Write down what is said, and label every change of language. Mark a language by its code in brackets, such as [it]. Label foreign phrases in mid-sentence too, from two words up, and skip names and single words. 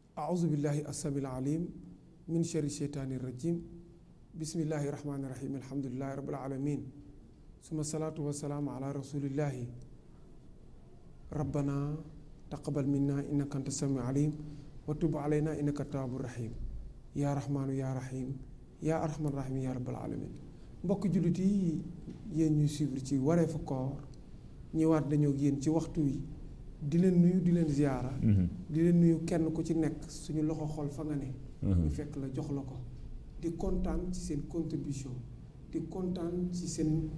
[ar] أعوذ بالله السميع العليم من شر الشيطان الرجيم بسم الله الرحمن الرحيم الحمد لله رب العالمين ثم الصلاة والسلام على رسول الله ربنا تقبل منا إنك أنت السميع العليم وتب علينا إنك التواب الرحيم يا رحمن يا رحيم يا أرحم الراحمين يا رب العالمين [wo] mbokk jullit yi yéen ñuy suivre ci wareefu koor ñëwaat dañoo yéen ci waxtu wi di leen nuyu di leen ziyaara di leen nuyu kenn ku ci nekk suñu loxo xol fa nga ne ñu fekk la jox la ko di kontaan ci seen contribution di kontaan ci seen